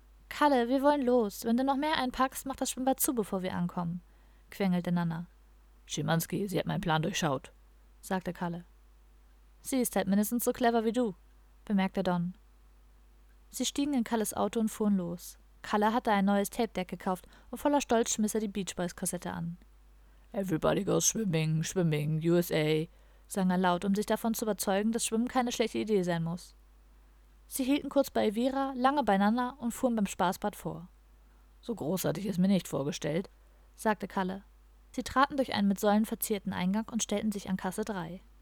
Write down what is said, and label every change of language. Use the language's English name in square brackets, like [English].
[German] »Kalle, wir wollen los. Wenn du noch mehr einpackst, mach das Schwimmbad zu, bevor wir ankommen«, quengelte Nana. »Schimanski, sie hat meinen Plan durchschaut«, sagte Kalle. »Sie ist halt mindestens so clever wie du«, bemerkte Don. Sie stiegen in Kalles Auto und fuhren los. Kalle hatte ein neues Tape-Deck gekauft und voller Stolz schmiss er die Beach Boys-Kassette an. [English] »Everybody goes swimming, swimming, USA«, [German] sang er laut, um sich davon zu überzeugen, dass Schwimmen keine schlechte Idee sein muss. Sie hielten kurz bei Elvira, lange beieinander und fuhren beim Spaßbad vor. »So groß hatte ich es mir nicht vorgestellt«, sagte Kalle. Sie traten durch einen mit Säulen verzierten Eingang und stellten sich an Kasse 3.